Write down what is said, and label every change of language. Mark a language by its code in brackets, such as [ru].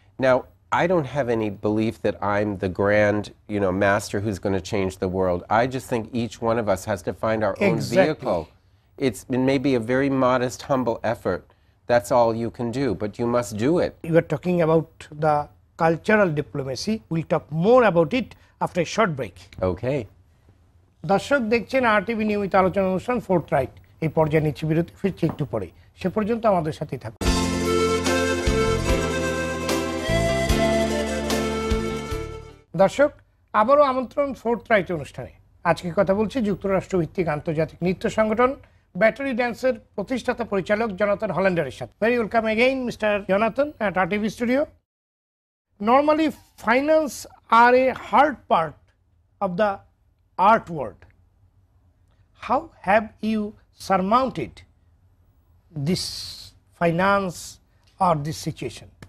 [en] Now, I don't have any belief that I'm the grand, master who's going to change the world. I just think each one of us has to find our own vehicle. It may be a very modest, humble effort. That's all you can do, but you must do it. You are talking about the cultural diplomacy. We'll talk more about it after a short break. Okay. [bn] দর্শক দেখছেন RTV নিয়মিত আলোচনা অনুষ্ঠান ফোর্থরাইট। এই পর্যায়ে নিচ্ছি বিরতি, ফিরছি একটু পরে। সে পর্যন্ত আমাদের সাথেই থাকুন। দর্শক, আবারও আমন্ত্রণ ফোর্থরাইট অনুষ্ঠানে। আজকে কথা বলছি যুক্তরাষ্ট্র ভিত্তিক আন্তর্জাতিক নৃত্য সংগঠন ব্যাটারি ড্যান্সের প্রতিষ্ঠাতা পরিচালক জনাথন হল্যান্ডারের সাথে। [en] Very welcome again, Mr. Jonathan at RTV studio. Normally, finance are a hard part of the art world. How have you surmounted this finance or this situation?